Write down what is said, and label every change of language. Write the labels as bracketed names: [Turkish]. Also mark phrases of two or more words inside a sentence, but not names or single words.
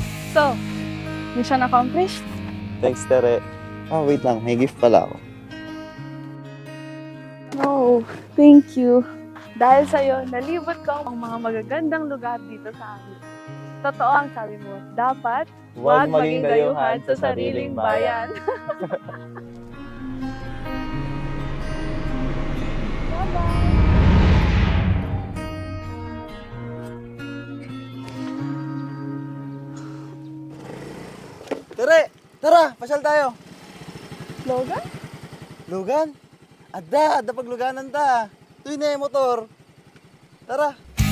[English] So, mission accomplished? [Filipino] Thanks, Tere. Ah, wait lang. May gift pala ako. [English] No, thank you. [Filipino] Dahil sa'yo, nalibot ko ang mga magagandang lugar dito sa amin. Totoo ang sabi mo, dapat huwag maging dayuhan sa sariling bayan. [English] Bye-bye! [Filipino] Tere, tara, pasyal tayo. Logan? [Iloko] Lugan? Adda pagluganan ta. Tuy na [Filipino] yung motor. Tara.